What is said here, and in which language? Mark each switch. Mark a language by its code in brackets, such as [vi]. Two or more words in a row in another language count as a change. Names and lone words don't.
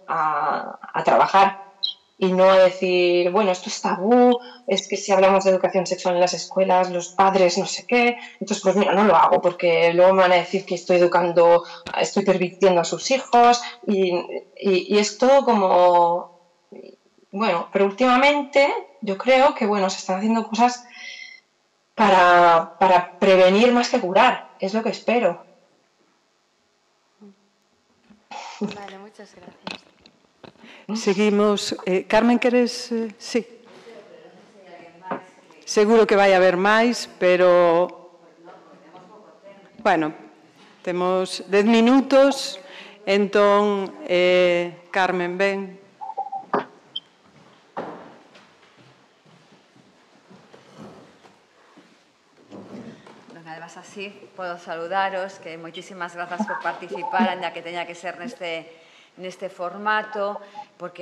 [es] a trabajar y no a decir, bueno, esto es tabú, es que si hablamos de educación sexual en las escuelas, los padres no sé qué, entonces pues mira, no lo hago porque luego me van a decir que estoy pervirtiendo a sus hijos y es todo como, bueno, pero últimamente yo creo que, bueno, se están haciendo cosas para prevenir más que curar, es lo que espero. Vale, muchas gracias. Seguimos. Carmen, [gl] queres? Sí. Seguro que vai haber máis, pero... Bueno, temos 10 minutos, entón, Carmen, ven. Además, así podo saludaros, que moitísimas grazas por participar, ainda que teña que ser neste formato, porque